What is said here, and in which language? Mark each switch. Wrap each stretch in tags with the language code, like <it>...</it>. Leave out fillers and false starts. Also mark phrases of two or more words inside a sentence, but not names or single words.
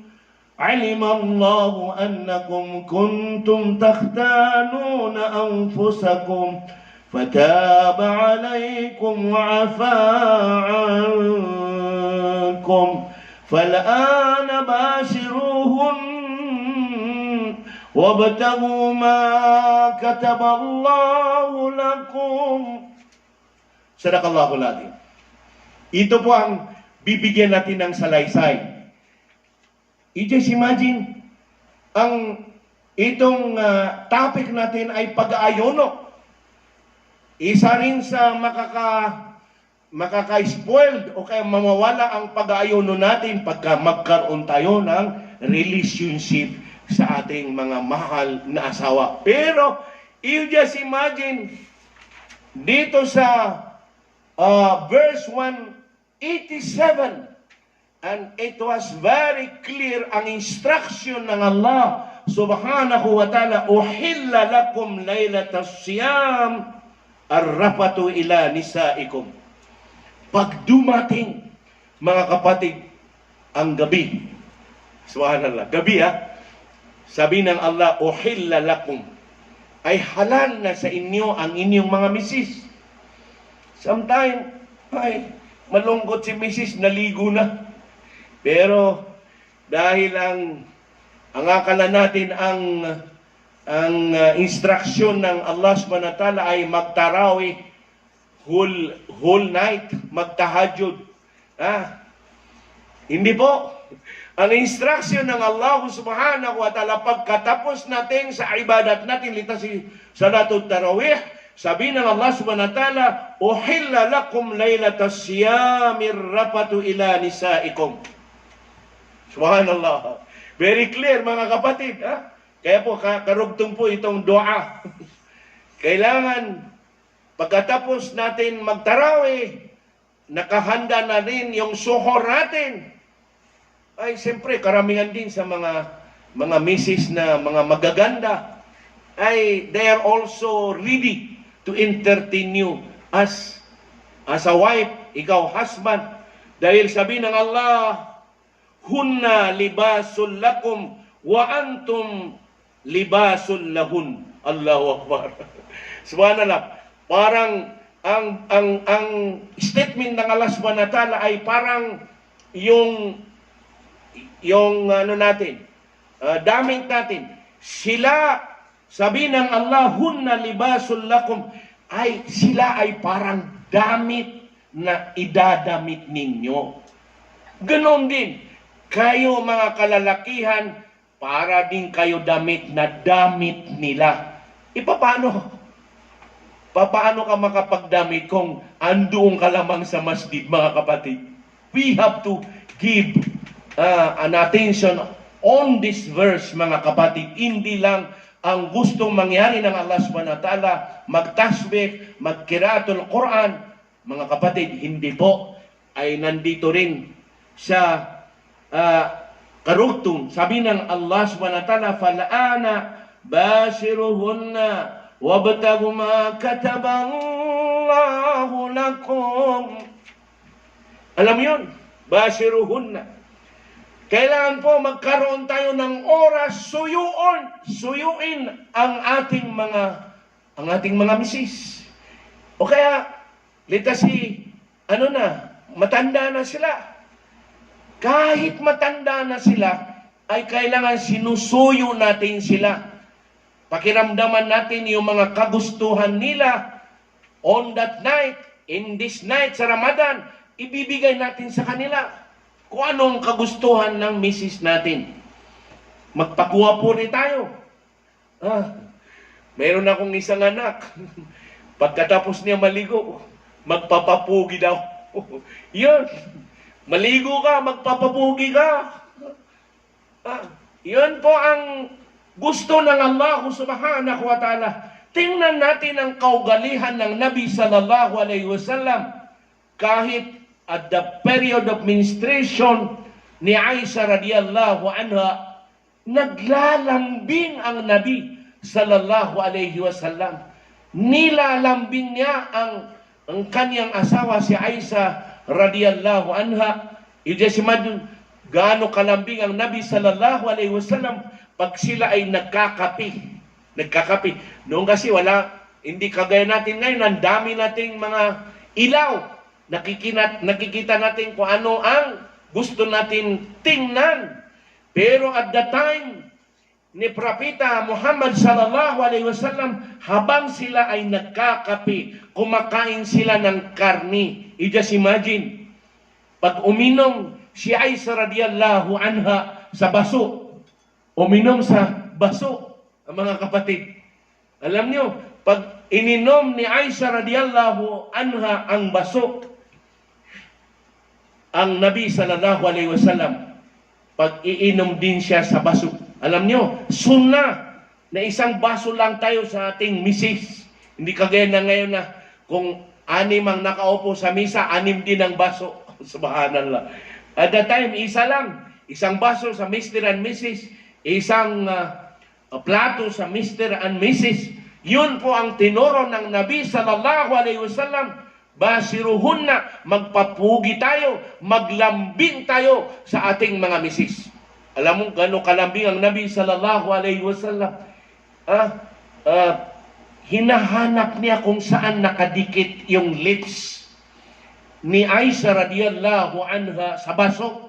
<ar>علم الله أنكم كنتم تختانون أنفسكم فتاب عليكم وعفى عنكم فالآن باشروهن وابتغوا ما كتب الله لكم. صدق الله العظيم.</ar> <tl>Ito po ang bibigyan natin ng salaysay.</tl> <en>Just imagine,</en> <tl>itong topic natin ay pag-aayono. Isa rin sa makaka-spoiled o kaya mamawala ang pag-aayono natin pagka magkaroon tayo ng relationship sa ating mga mahal na asawa. Pero,</tl> <en>you just imagine,</en> <tl>dito sa verse 187,</tl> <en>and it was very clear</en> <tl>ang instruction ng Allah</tl> <ar>سبحانه وتعالى، أحل لكم ليلة الصيام الرفث إلى نسائكم.</ar> <tl>Pag dumating, mga kapatid, ang gabi, subhanallah, gabi sabi ng Allah,</tl> <ar>أحل لكم,</ar> <tl>ay halal na sa inyo ang inyong mga misis. Sometime, ay malungkot si misis, naligo na. Pero dahil ang akala natin ang instruction ng Allah</tl> <ar>سبحانه وتعالى</ar> <tl>ay magtarawih</tl> <en>whole night,</en> <tl>magtahajjud. Hindi po. Ang instruction ng Allah</tl> <ar>سبحانه وتعالى</ar> <tl>pagkatapos natin sa ibadat natin, litas si</tl> <ar>صلاة التراويح,</ar> <tl>sabi ng Allah</tl> <ar>سبحانه وتعالى, أحل لكم ليلة الصيام الرفث إلى نسائكم.</ar> <tl>Subhanallah.</tl> <en>Very clear</en> <tl>mga kapatid. Kaya po karugtong po itong dua. Kailangan pagkatapos natin magtarawih, nakahanda na rin yung suhor natin. Ay siyempre karamihan din sa mga misis na mga magaganda, ay</tl> <en>they are also ready to entertain you as a wife,</en> <tl>ikaw husband. Dahil sabi ng Allah,</tl> <ar>هن لباس لكم وأنتم لباس لهن. الله أكبر. سبحان الله.</ar> <tl>Parang ang statement ng Allah</tl> <ar>سبحانه وتعالى</ar> <tl>ay parang yung ano natin, damit natin. Sila, sabi ng Allah,</tl> <ar>هن لباس لكم,</ar> <tl>ay sila ay parang damit na idadamit ninyo. Ganon din, kayo mga kalalakihan, para din kayo damit na damit nila. Paano ka makapagdamit kung andoon ka lamang sa masjid, mga kapatid?</tl> <en>We have to give an attention on this verse,</en> <tl>mga kapatid. Hindi lang ang gustong mangyari ng Allah</tl> <ar>سبحانه وتعالى,</ar> <tl>magtasbih, magkiraatul Quran, mga kapatid, hindi po, ay nandito rin sa karugtong. Sabi ng Allah</tl> <ar>سبحانه وتعالى, فَالْآنَ بَاشِرُهُنَّ وَابْتَغُوا مَا كَتَبَ اللَّهُ لَكُمْ.</ar> <tl>Alam mo yun? Bashiruhunna. Kailangan po magkaroon tayo ng oras, suyuin ang ating mga misis. O kaya, matanda na sila. Kahit matanda na sila, ay kailangan sinusuyo natin sila. Pakiramdaman natin yung mga kagustuhan nila on that night, in this night sa Ramadan, ibibigay natin sa kanila kung anong kagustuhan ng misis natin. Magpakuha po rin tayo. Meron akong isang anak. Pagkatapos niya maligo, magpapapugi daw. Yun. Maligo ka, magpapapugi ka. Yun po ang gusto ng Allah</tl> <ar>سبحانه وتعالى.</ar> <tl>Tingnan natin ang kaugalihan ng Nabi</tl> <ar>صلى الله عليه وسلم.</ar> <tl>Kahit</tl> <en>at the period of menstruation</en> <tl>ni Aisha</tl> <ar>رضي الله عنها,</ar> <tl>naglalambing ang Nabi</tl> <ar>صلى الله عليه وسلم.</ar> <tl>Nilalambing niya ang kanyang asawa si Aisha</tl> <ar>رضي الله عنها.</ar> <tl>I-just imagine gaano kalambing ang Nabi</tl> <ar>صلى الله عليه وسلم</ar> <tl>pag sila ay nagkakapi. Noon kasi hindi kagaya natin ngayon, ang dami nating mga ilaw. Nakikita natin kung ano ang gusto natin tingnan. Pero</tl> <en>at the time</en> <tl>ni Propeta Muhammad</tl> <ar>صلى الله عليه وسلم,</ar> <tl>habang sila ay nagkakapi, kumakain sila ng karni.</tl> <en>I-just imagine,</en> <tl>pag uminom si Aisha</tl> <ar>رضي الله عنها</ar> <tl>sa baso, uminom sa baso, ang mga kapatid. Alam nyo, pag ininom ni Aisha</tl> <ar>رضي الله عنها</ar> <tl>ang baso, ang Nabi</tl> <ar>صلى الله عليه وسلم,</ar> <tl>pag iinom din siya sa baso. Alam nyo, sunnah na isang baso lang tayo sa ating misis. Hindi kagaya na ngayon na kung 6 ang nakaupo sa misa, 6 din ang baso.</tl> <en>Subhanallah. At that time,</en> <tl>isa lang. Isang baso sa Mr. and Mrs. Isang plato sa Mr. and Mrs. Yun po ang tinuro ng Nabi</tl> <ar>صلى الله عليه وسلم.</ar> <tl>Basiruhunna, magpapugi tayo, maglambing tayo sa ating mga misis. Alam mo gano'ng kalambing ang Nabi</tl> <ar>صلى الله عليه وسلم?</ar> <tl>Hinahanap niya kung saan nakadikit yung lips ni Aisha</tl> <ar>رضي الله عنها</ar> <tl>sa baso.</tl>